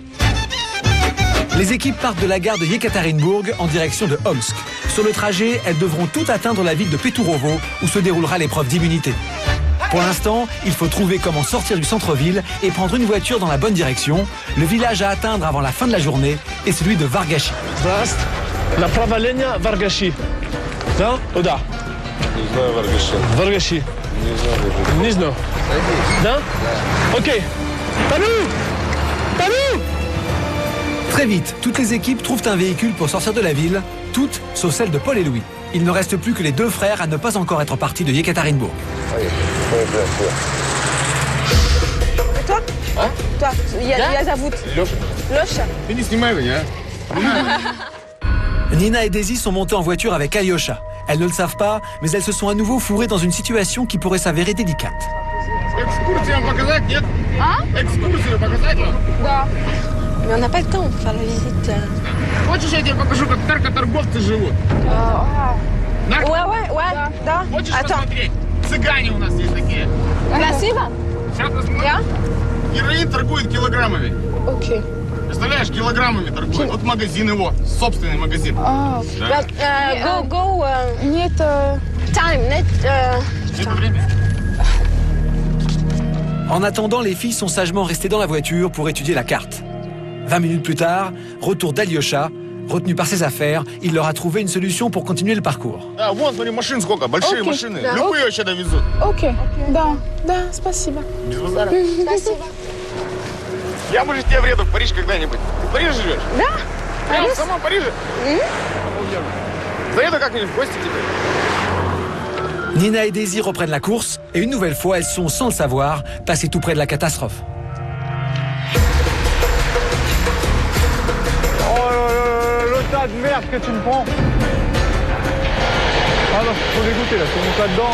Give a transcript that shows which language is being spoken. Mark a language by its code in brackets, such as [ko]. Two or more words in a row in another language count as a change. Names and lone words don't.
[fr] Les équipes partent de la gare de Yekaterinbourg en direction de Omsk. Sur le trajet, elles devront toutes atteindre la ville de Peturovo où se déroulera l'épreuve d'immunité. Pour l'instant, il faut trouver comment sortir du centre-ville et prendre une voiture dans la bonne direction. Le village à atteindre avant la fin de la journée est celui de Vargachi. [ru] Направление Vargachi. Да? Куда? Не знаю, Варгаши. Vargachi. Не знаю. Не знаю. Да? Окей. [fr] Salut! Très vite, toutes les équipes trouvent un véhicule pour sortir de la ville, toutes sauf celle de Paul et Louis. Il ne reste plus que les 2 frères à ne pas encore être partis de Yekaterinbourg. Et toi? Hein? Toi, [ru] я зовут Лёша. Ты не снимай меня, [fr] Nina et Daisy sont montées en voiture avec Alyosha. Elles ne le savent pas, mais elles se sont à nouveau fourrées dans une situation qui pourrait s'avérer délicate. [ru] Экскурсию вам показать, нет? А? Экскурсию показать вам? Да. [fr] Mais on n'a pas le temps pour faire la visite. [ru] Хочешь, я тебе покажу, как наркоторговцы живут? [fr] Ouais, да. [ru] Хочешь [fr] Attends. [ru] посмотреть? Цыгане у нас есть такие. Красиво? Сейчас посмотрим. Я? Героин торгует килограммами. Окей. Представляешь, килограммами торгует. Вот магазин его, собственный магазин. Ah. Да. [en] Go. Нет. Time. Net. [ru] Это время. [fr] En attendant, les filles sont sagement restées dans la voiture pour étudier la carte. 20 minutes plus tard, retour d'Alyosha. Retenu par ses affaires, il leur a trouvé une solution pour continuer le parcours. [ru] А, вон, смотри, машин сколько, большие машины. Любые вообще довезут. Окей, да, спасибо. Без базара. Я, может, тебе вреду в Париж когда-нибудь. Ты в Париже живешь? Да. Прямо в самом Париже? Заеду как-нибудь в гости к тебе. [fr] Nina et Daisy reprennent la course et une nouvelle fois, elles sont, sans le savoir, passées tout près de la catastrophe. Tas de merde que tu me prends. Ah non, je suis trop dégoûté là, je monte là-dedans.